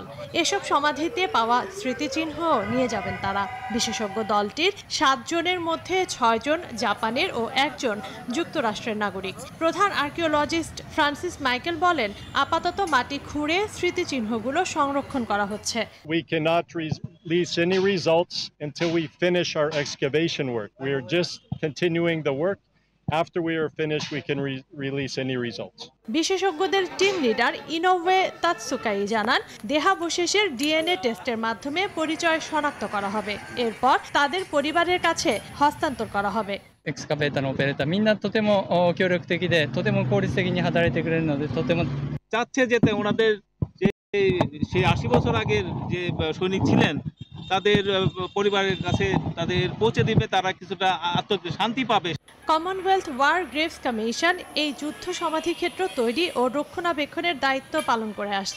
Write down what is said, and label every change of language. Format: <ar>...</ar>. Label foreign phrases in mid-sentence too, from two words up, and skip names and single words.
<bn>এসব সমাধিতে পাওয়া স্মৃতিচিহ্ন নিয়ে যাবেন তারা। বিশেষজ্ঞ দলটির 7 জনের মধ্যে 6 জন জাপানের ও 1 জন যুক্তরাষ্ট্রের নাগরিক। প্রধান আর্কিওলজিস্ট ফ্রান্সিস মাইকেল বলেন, আপাতত মাটি খুঁড়ে স্মৃতিচিহ্নগুলো সংরক্ষণ করা হচ্ছে।</bn> <en>We cannot release any results until we finish our excavation work. We are just continuing the work. After we are finished, we can release any results.</en> <bn>বিশেষজ্ঞদের টিম লিডার ইনোওয়ে তাতসুকাই জানান, দেহাবশেষের ডিএনএ টেস্টের মাধ্যমে পরিচয় শনাক্ত করা হবে। এরপর তাদের পরিবারের কাছে হস্তান্তর করা হবে।</bn> <ja>エクスカベーターのオペレーターみんなとても協力的でとても効率的に働いてくれるのでとても</ja> <bn>চাচ্ছে যেতে ওনাদের যে সেই 80 বছর আগের যে সৈনিক ছিলেন তাদের পরিবারের কাছে তাদের পৌঁছে দিবে, তারা কিছুটা শান্তি পাবে। কমনওয়েলথ ওয়ার গ্রেভস কমিশন এই যুদ্ধ সমাধি ক্ষেত্র তৈরি ও রক্ষণাবেক্ষণের দায়িত্ব পালন করে আসছে।</bn>